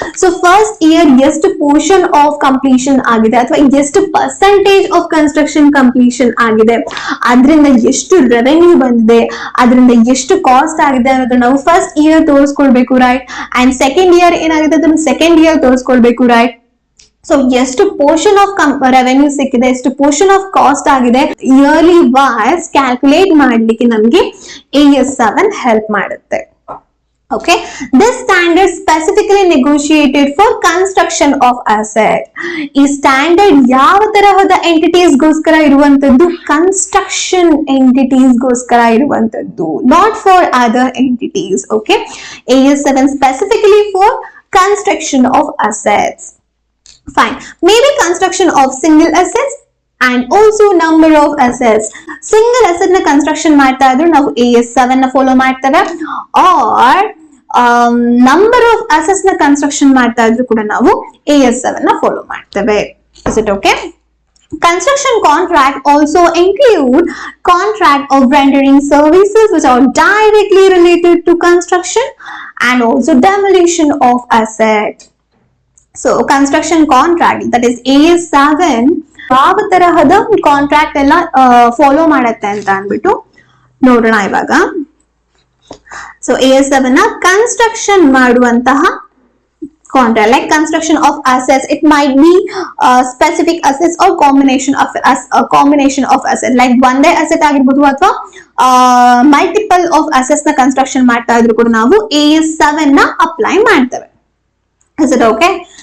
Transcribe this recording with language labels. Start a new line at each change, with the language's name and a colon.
Kannada: So first year ಎಷ್ಟು portion of completion ಆಗಿದೆ ಅಥವಾ ಎಷ್ಟು
English: percentage of construction completion
Kannada: ಆಗಿದೆ, ಅದರಿಂದ ಎಷ್ಟು ರೆವೆನ್ಯೂ ಬಂದಿದೆ, ಅದರಿಂದ ಎಷ್ಟು ಕಾಸ್ಟ್ ಆಗಿದೆ ಅನ್ನೋದು ನಾವು first year ತೋರಿಸ್ಕೊಳ್ಬೇಕು, right? And second year ಏನಾಗಿದೆ ಅದನ್ನು ಸೆಕೆಂಡ್ ಇಯರ್ ತೋರಿಸ್ಕೊಳ್ಬೇಕು, ರೈಟ್? ಸೊ ಎಷ್ಟು ಪೋರ್ಷನ್ ಆಫ್ ರೆವೆನ್ಯೂ ಸಿಕ್ಕಿದೆ, ಎಷ್ಟು ಪೋರ್ಷನ್ ಆಫ್ ಕಾಸ್ಟ್ ಆಗಿದೆ, ಇಯರ್ಲಿ ವೈಸ್ ಕ್ಯಾಲ್ಕುಲೇಟ್ ಮಾಡ್ಲಿಕ್ಕೆ ನಮ್ಗೆ AS7 ಹೆಲ್ಪ್ ಮಾಡುತ್ತೆ.
English: Okay, this standard specifically negotiated for construction of asset.
Kannada: ಈ ಸ್ಟ್ಯಾಂಡರ್ಡ್ ಯಾವ ತರಹದ ಎಂಟಿಟೀಸ್ ಗೋಸ್ಕರ ಇರುವಂತದ್ದು? ಕನ್ಸ್ಟ್ರಕ್ಷನ್ ಎಂಟಿಟೀಸ್ ಗೋಸ್ಕರ ಇರುವಂತದ್ದು,
English: Not for other entities. Okay, AS7 specifically for construction of assets. Fine, maybe construction of single assets and also number of assets.
Kannada: Single asset na construction ಮಾಡ್ತಾ ಇದ್ರು ನಾವು AS7 ನ ಫಾಲೋ ಮಾಡ್ತೇವೆ,
English: or number of assets
Kannada: ನ construction ಮಾಡ್ತಾ ಇದ್ರು ಕೂಡ ನಾವು AS7 ನ ಫಾಲೋ ಮಾಡ್ತೇವೆ.
English: Is it okay? Construction contract also include contract of rendering services which are directly related to construction and also demolition of asset. So construction contract, that is AS7,
Kannada: ಯಾವ ತರಹದ contract ಎಲ್ಲ follow ಮಾಡತ್ತೆ ಅಂತ ಅಂದ್ಬಿಟ್ಟು ನೋಡೋಣ ಇವಾಗ. So AS7 ನ construction ಮಾಡುವಂತಹ contract, like construction of assets,
English: it might be specific assets or combination of asset,
Kannada: like ಒಂದೇ ಅಸೆಟ್ ಆಗಿರ್ಬೋದು ಅಥವಾ ಮಲ್ಟಿಪಲ್ ಆಫ್ ಅಸೆಟ್ಸ್ ನ ಕನ್ಸ್ಟ್ರಕ್ಷನ್ ಮಾಡ್ತಾ ಇದ್ರು ಕೂಡ ನಾವು AS7 ನ ಅಪ್ಲೈ ಮಾಡ್ತೇವೆ.
English: Is it okay?